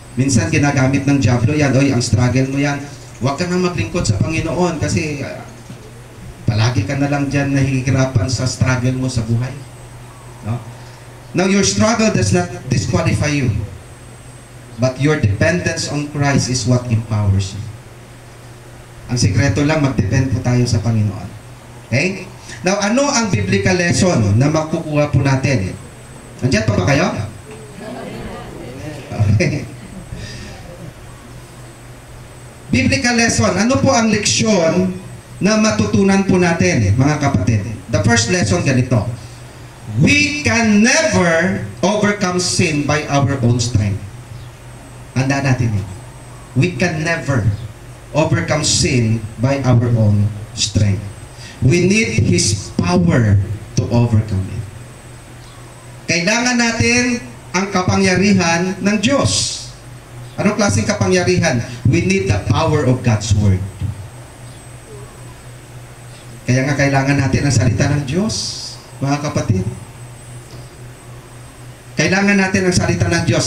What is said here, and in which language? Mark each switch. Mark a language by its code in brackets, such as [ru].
[tl] Minsan, ginagamit ng diablo yan, oy, ang struggle mo yan, huwag ka na maglingkod sa Panginoon kasi palagi ka na lang dyan nahihirapan sa struggle mo sa buhay. No? [en] Now, your struggle does not disqualify you. But your dependence on Christ is what empowers you. [tl] Ang sikreto lang, mag-depend po tayo sa Panginoon. Okay? Now, ano ang biblical lesson na makukuha po natin? Nandiyan pa ba kayo? [en] Okay. Biblical lesson. [tl] Ano po ang leksyon na matutunan po natin, mga kapatid? [en] The first lesson ganito. We can never overcome sin by our own strength. [tl] Handa natin yun. [en] We can never overcome sin by our own strength. We need His power to overcome it. [tl] Kailangan natin ang kapangyarihan ng Diyos. Anong klaseng kapangyarihan? [en] We need the power of God's Word. [tl] Kaya nga kailangan natin ang salita ng Diyos, mga kapatid. Kailangan natin ang salita ng Diyos.